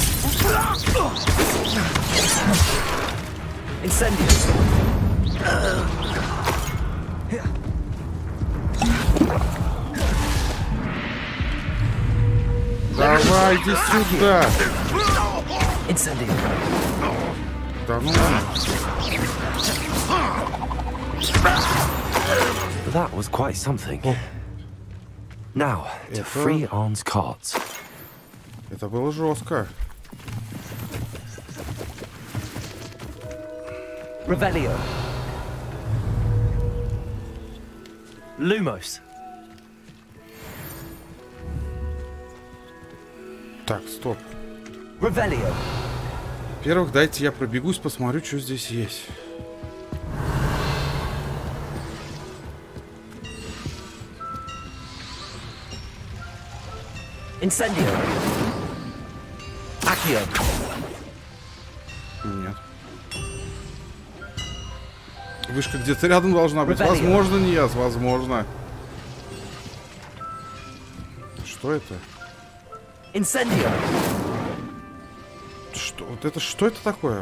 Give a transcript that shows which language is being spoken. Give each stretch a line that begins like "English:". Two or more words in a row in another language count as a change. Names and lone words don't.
English: Incendio.
Russian: Давайте сюда.
English: Incendio.
Russian: Да ну.
English: That was quite something. Now, to free Arn's carts.
Russian: Это было жестко.
English: Revelio. Lumos.
Russian: Так, стоп.
English: Revelio.
Russian: Во-первых, дайте я пробегусь, посмотрю, что здесь есть.
English: Incendio. Accio.
Russian: Нет. Вышка где-то рядом должна быть.
English: Revelio.
Russian: Возможно, нет, возможно. Что это?
English: Incendio.
Russian: Что? Вот это что это такое?